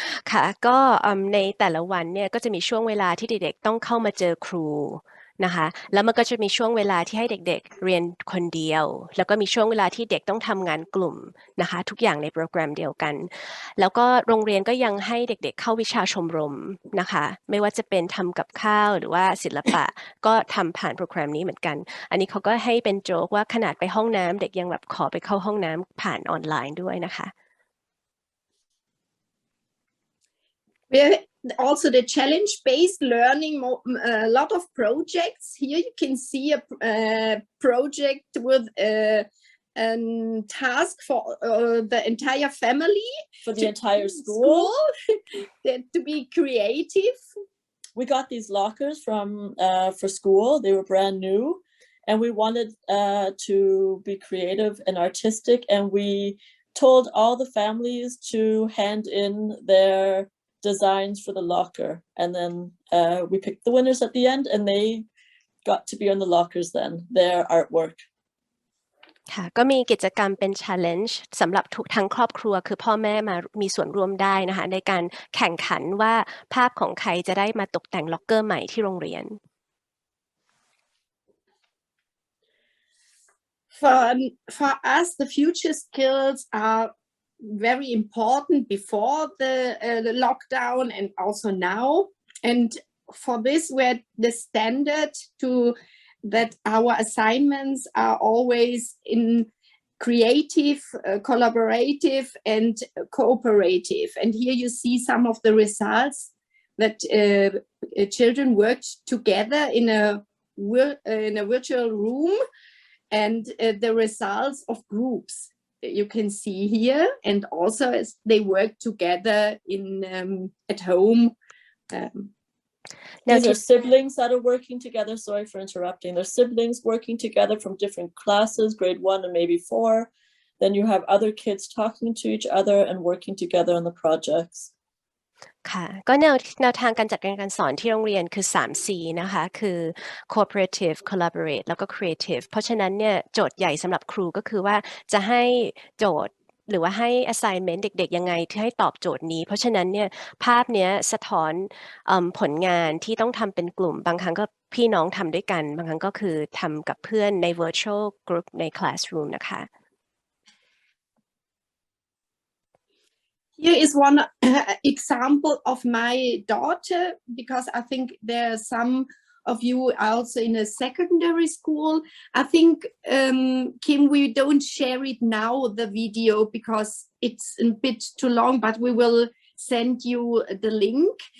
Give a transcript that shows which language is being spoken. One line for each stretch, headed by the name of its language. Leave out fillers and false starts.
Thai: ค่ะก็ในแต่ละวันเนี่ยก็จะมีช่วงเวลาที่เด็กๆต้องเข้ามาเจอครูนะคะแล้วมันก็จะมีช่วงเวลาที่ให้เด็กๆเรียนคนเดียวแล้วก็มีช่วงเวลาที่เด็กต้องทำงานกลุ่มนะคะทุกอย่างในโปรแกรมเดียวกันแล้วก็โรงเรียนก็ยังให้เด็กๆเข้าวิชาชมรมนะคะไม่ว่าจะเป็นทำกับข้าวหรือว่าศิลปะก็ทำผ่านโปรแกรมนี้เหมือนกันอันนี้เขาก็ให้เป็นโจ๊กว่าขนาดไปห้องน้ำเด็กยังแบบขอไปเข้าห้องน้ำผ่านออนไลน์ด้วยนะคะ
English: Also the challenge-based learning, a lot of projects. Here you can see a project with a task for the entire family. For the entire school. To be creative. We got these lockers for school. They were brand new. And we wanted to be creative and artistic. And we told all the families to hand in their designs for the locker, and then we picked the winners at the end, and they got to be on the lockers then, their artwork.
Thai: ค่ะก็มีกิจกรรมเป็น challenge สำหรับทั้งครอบครัวคือพ่อแม่มามีส่วนร่วมได้นะคะในการแข่งขันว่าภาพของใครจะได้มาตกแต่งล็อกเกอร์ใหม่ที่โรงเรียน
English: For us, the future skills are very important before the lockdown and also now, and for this we're the standard that our assignments are always in creative, collaborative and cooperative. And here you see some of the results that children worked together in a virtual room, and the results of groups you can see here, and also as they work together at home. These are siblings that are working together. Sorry for interrupting. They're siblings working together from different classes, grade 1 and maybe 4. Then you have other kids talking to each other and working together on the projects.
Thai: ค่ะก็แนวทางการจัดการสอนที่โรงเรียนคือ 3C นะคะคือ
English: cooperative collaborate
Thai: แล้วก็ creative เพราะฉะนั้นเนี่ยโจทย์ใหญ่สำหรับครูก็คือว่าจะให้โจทย์หรือว่าให้ assignment เด็กๆยังไงที่ให้ตอบโจทย์นี้เพราะฉะนั้นเนี่ยภาพเนี้ยสะท้อนผลงานที่ต้องทำเป็นกลุ่มบางครั้งก็พี่น้องทำด้วยกันบางครั้งก็คือทำกับเพื่อนใน
English: virtual group
Thai: ใน classroom นะคะ
English: Here is one example of my daughter, because I think there are some of you also in a secondary school. I think, Kim, we don't share it now, the video, because it's a bit too long, but we will send you the link.